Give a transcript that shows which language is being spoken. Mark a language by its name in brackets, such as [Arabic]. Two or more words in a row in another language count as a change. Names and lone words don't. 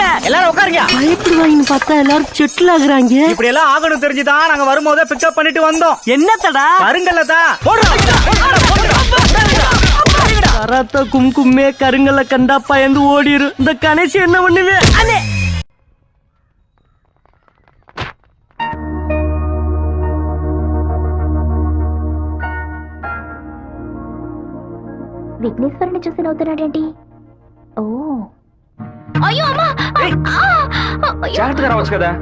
[Tamil] எல்லாரும் உட்காருங்க. பயப்படுவாங்கன்னு பார்த்தா எல்லாரும் செட்டில் ஆகுறாங்க. இப்படி எல்லாம் ஆகணும் தெரிஞ்சுதான் நாங்க வரும்போதே பிக்கப் பண்ணிட்டு வந்தோம். என்னத்தடா? கருங்கல்ல தான். கராத்த கும்கும்மே கருங்கல்ல கண்டா பயந்து ஓடிரு. இந்த கணேசி என்ன பண்ணுவே? அண்ணே [Telugu] విఘ్నేశ్వరుని చూసి నవ్వుతున్నాడేంటి? ఓ అయ్యో అమ్మా, జాగ్రత్తగా రావచ్చు కదా.